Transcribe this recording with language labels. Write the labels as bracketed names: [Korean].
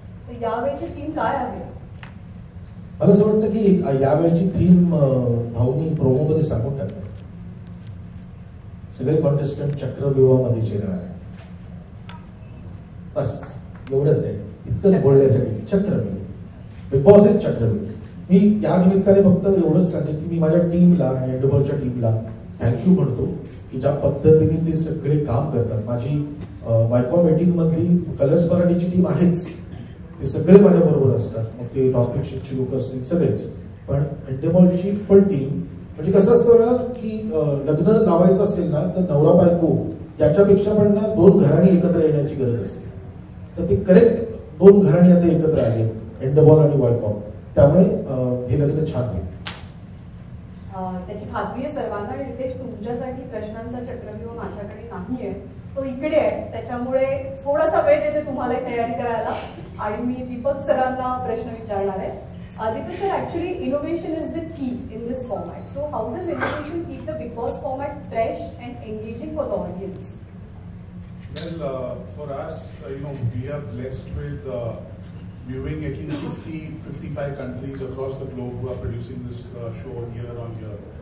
[Marathi] तर यावेळची थीम काय आहे? मला असं वाटतं की यावेळची थीम भाऊनी प्रोमोमध्ये सांगून टाकली. सगळे कॉन्टेस्टंट चक्रव्यूहामध्ये शिरणार आहे. बस एवढंच आहे, इतकंच बोलण्यासाठी. चक्रव्यूह, बिग बॉस इज चक्रव्यूह. मी या निमित्ताने फक्त एवढंच सांगेन की मी माझ्या टीमला आणि एंडोबॉलच्या टीमला थँक्यू म्हणतो की ज्या पद्धतीने ते सगळे काम करतात. माझी वायकॉम 18 मधली कलर्स मराठीची टीम आहेच, ते सगळे माझ्या बरोबर असतात. मग ते नॉन फिक्शनची लोक असतील सगळेच. पण एंडेबॉलची पण टीम म्हणजे कसं असतं ना की लग्न लावायचं असेल ना तर नवरा बायको याच्यापेक्षा पण ना 2 घराणी एकत्र येण्याची गरज असते. तर ते करेक्ट 2 घराणी आता एकत्र आले, एंडेबॉल आणि वायकॉम. त्यामुळे हे लग्न छान होईल. त्याची खात्री आहे सर्वांना. आणि रितेश, तुमच्यासाठी प्रश्नांचा चक्रव्यूह माझ्याकडे नाहीये, तो इकडे आहे. त्याच्यामुळे थोडासा वेळ देते तुम्हाला तयारी करायला आणि मी दीपक सरांना प्रश्न विचारणार आहे. [English] Deepak sir, actually innovation is the key in this format. So how does innovation keep the Big Boss format fresh and engaging for the audience? Well, for us, we are blessed with viewing at least 50-55 countries across the globe who are producing this show year on year.